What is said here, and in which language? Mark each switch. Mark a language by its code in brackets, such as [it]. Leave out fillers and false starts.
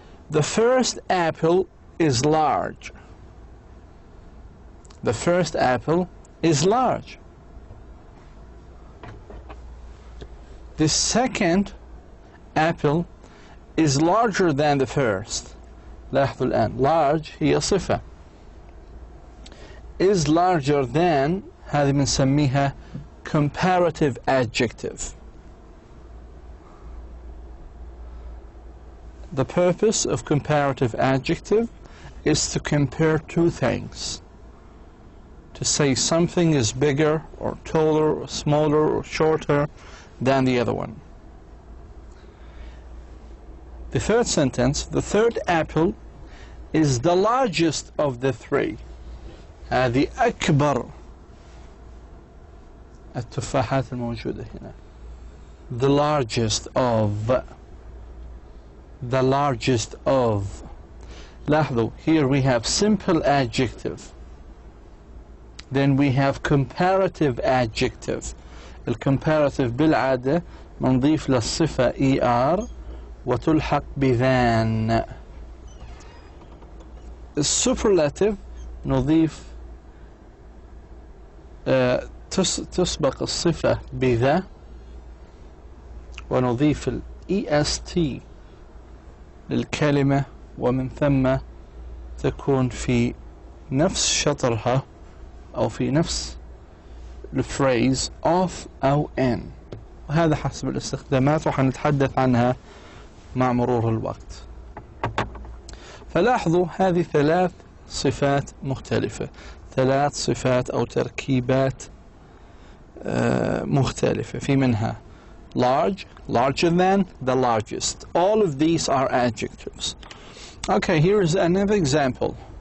[en] The first apple is large. The first apple is large. The second apple is larger than the first. [ar] لاحظوا الآن, large هي صفة. [en] Is larger than, [ar] هذه بنسميها [en] comparative adjective. The purpose of comparative adjective is to compare two things. To say something is bigger or taller or smaller or shorter than the other one. The third sentence, the third apple is the largest of the three. [ar] هذه أكبر التفاحات الموجودة هنا. [en] The largest of. The largest of. [ar] لاحظوا, [en] here we have simple adjective. Then we have comparative adjective. [ar] الcomparative بالعادة نضيف للصفة ER وتلحق بذان. الsuperlative نضيف تسبق الصفة بذا ونضيف ال EST للكلمة ومن ثم تكون في نفس شطرها أو في نفس الفريز of أو in، وهذا حسب الاستخدامات وحنتحدث عنها مع مرور الوقت. فلاحظوا هذه 3 صفات مختلفة، 3 صفات أو تركيبات مختلفة، في منها [en] large, larger than, the largest. All of these are adjectives. Okay, here is another example.